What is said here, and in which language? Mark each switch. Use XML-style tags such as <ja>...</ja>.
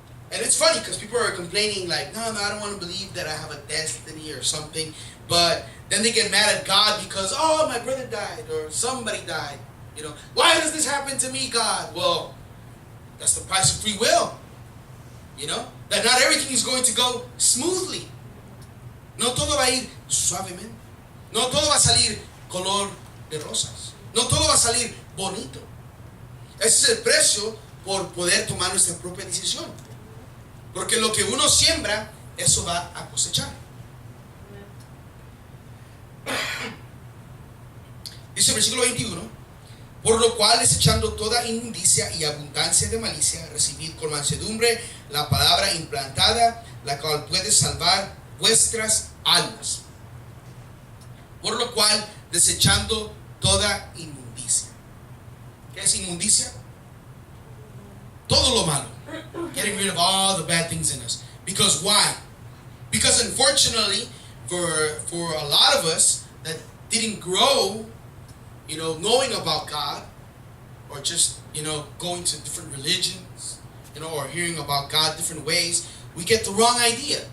<en>And it's funny because people are complaining like, no, I don't want to believe that I have a destiny or something. But then they get mad at God because, oh, my brother died or somebody died. Why does this happen to me, God? Well, that's the price of free will. That not everything is going to go smoothly.</en> <es>No todo va a ir suavemente. No todo va a salir color de rosas. No todo va a salir bonito. Ese es el precio por poder tomar nuestra propia decisión. Porque lo que uno siembra, eso va a cosechar. Dice el versículo 21. Por lo cual, desechando toda inmundicia y abundancia de malicia, recibid con mansedumbre la palabra implantada, la cual puede salvar vuestras almas. Por lo cual, desechando toda inmundicia. ¿Qué es inmundicia? Todo lo malo.</es> <en>Getting rid of all the bad things in us. Because why? Because unfortunately, for a lot of us that didn't grow, knowing about God, or just, going to different religions, or hearing about God different ways, we get the wrong idea.</en>